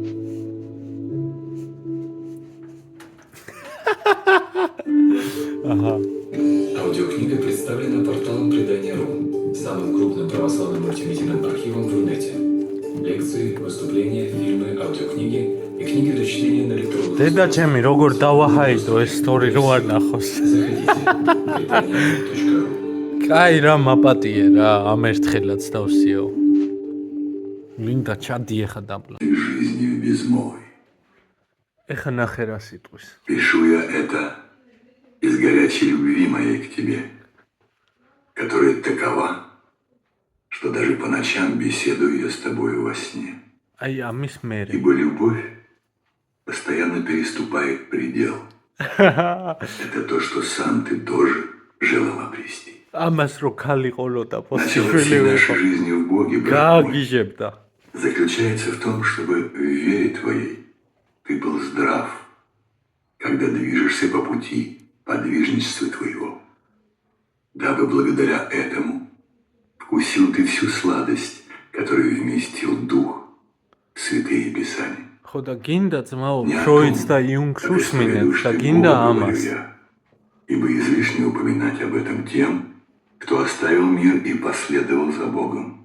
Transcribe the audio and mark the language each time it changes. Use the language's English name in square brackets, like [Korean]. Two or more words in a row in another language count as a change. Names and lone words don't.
[Russian] Ага. Аудиокнига представлена порталом Предания.ру, самым крупным православным мультимедийным архивом в Рунете. Лекции, выступления, фильмы, аудиокниги и книги для чтения на электронных [Georgian] დედა ჩემი როგორ დავაჰაიდო ეს სტორი რო არ ნახოს. [Russian] Заходите. Предания.ру. [Georgian] კაი რა მაპატიე რა, ამ ერთხელაც დავსიო. ლინდა ჩადი ეხა დაბლა. [Russian] Жизнью без мой. [Georgian] ეხა ნახე რა სიტყვის. [Russian] Пишу я это из горячей любви моей к тебе, которая такова, что даже по ночам беседую я с тобою во сне. [Georgian] აი ამის მერე. [Russian] Ибо любовь постоянно переступает предел. Это то, что сам ты тоже желал обрести. [Georgian] ამას რო ქალი ყოლოდა [Russian] Начало პოსიშვილი всей ვიყო. нашей жизни в Боге, брат мой, გააგიჟებდა. заключается в том, чтобы в вере твоей ты был здрав, когда движешься по пути подвижничества твоего, дабы благодаря этому вкусил ты всю сладость, которую вместил Дух, святые Писания. [Georgian] ხო და გინდა ძმაო, [Russian] Не о ფროიდს том, [Georgian] და იუნგს [Russian] а უსმინეთ лишь და Бога გინდა говорю ამას. я, ибо излишне упоминать об этом тем, кто оставил мир и последовал за Богом.